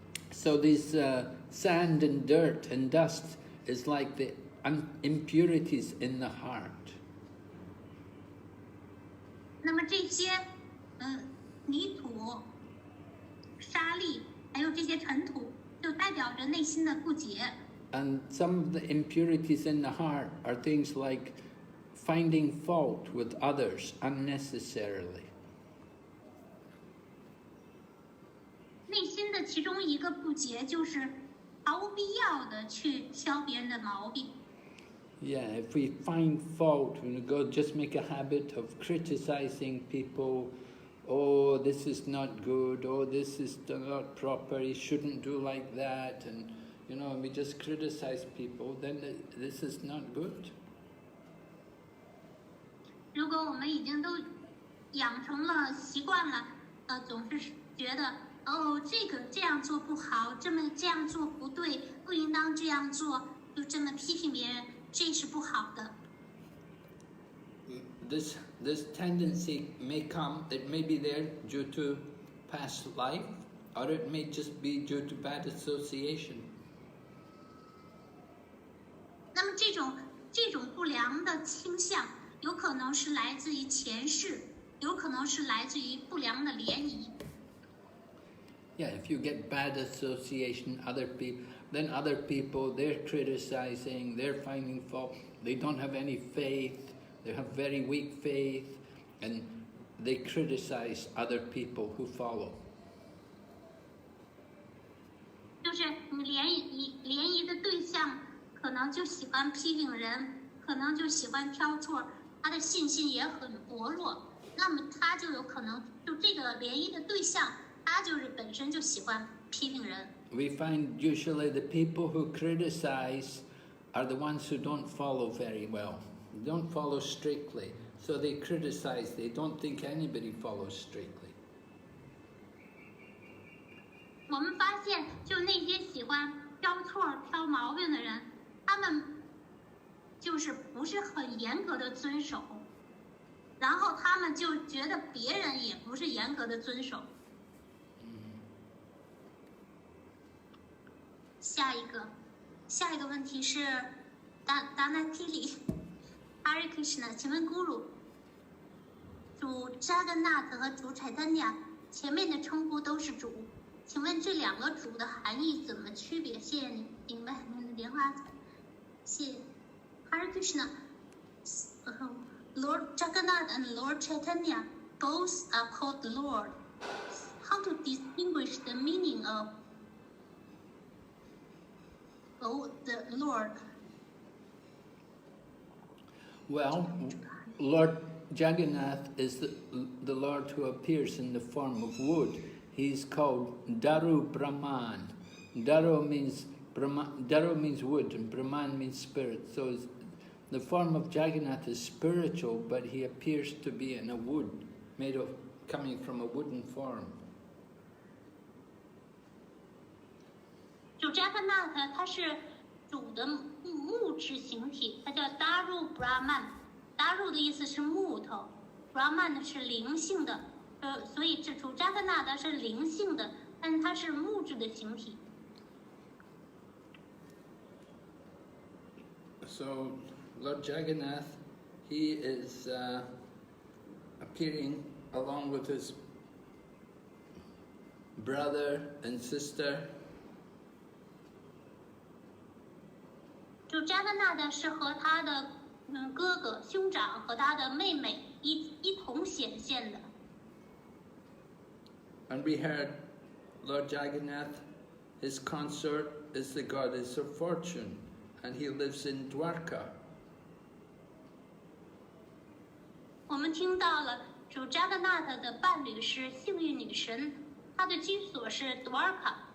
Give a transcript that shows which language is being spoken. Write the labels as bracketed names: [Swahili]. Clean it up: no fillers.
[English] So this sand and dirt and dust is like the impurities in the heart. [Chinese] 那么这些泥土、沙粒，还有这些尘土，就代表着内心的不洁。 [English] And some of the impurities in the heart are things like finding fault with others unnecessarily. [Chinese] 内心的其中一个不洁就是毫无必要的去挑别人的毛病。 [English] Yeah, if we find fault, when we go just make a habit of criticizing people, oh, this is not good, oh, this is not proper, you shouldn't do like that, and we just criticize people, then this is not good. [Chinese] 如果我们已经都养成了习惯了，总是觉得这样做不好，这样做不对，不应当这样做，就这么批评别人，这是不好的。 [English] This tendency may come, it may be there due to past life, or it may just be due to bad association. [Chinese] 那么这种不良的倾向，有可能是来自于前世，有可能是来自于不良的联谊。 [English] Yeah, if you get bad association, then other people, they're criticizing, they're finding fault, they don't have any faith, they have very weak faith, and they criticize other people who follow. [Chinese] 就是你联谊的对象可能就喜欢批评人，可能就喜欢挑错，他的信心也很薄弱。那么他就有可能就这个联谊的对象，他就是本身就喜欢批评人。 [English] We find usually the people who criticize are the ones who don't follow very well. They don't follow strictly. So they criticize, they don't think anybody follows strictly. [Chinese] 我们发现，就那些喜欢挑错、挑毛病的人，他们就是不是很严格的遵守，然后他们就觉得别人也不是严格的遵守。下一个问题是Dana Kili Hare Krishna， 请问 Guru， 主 Jagannath 和主 Caitanya 前面的称呼都是主，请问这两个主的含义怎么区别？谢谢您，明白您的莲花。谢谢 [English] Hare Krishna。 Lord Jagannath and Lord Caitanya both are called Lord. How to distinguish the meaning of the Lord? Well, Lord Jagannath is the Lord who appears in the form of wood. He's called Daru Brahman. Daru means wood and Brahman means spirit. So the form of Jagannath is spiritual, but he appears to be in a wood, coming from a wooden form. [Chinese] 主 Jagannath 他是主的木质形体，它叫 Daru Brahman。Daru 的意思是木头 ，Brahman 是灵性的，所以这主 Jagannath 是灵性的，但是它是木质的形体。 [English] So Lord Jagannath, he is appearing along with his brother and sister. [Chinese] 主 Jagannath 是和他的哥哥、兄长和他的妹妹一同显现的。 [English] And we heard Lord Jagannath, his consort is the goddess of fortune, and he lives in Dwarka. [Chinese] 我们听到了主 Jagannath 的伴侣是幸运女神，她的居所是 Dwarka。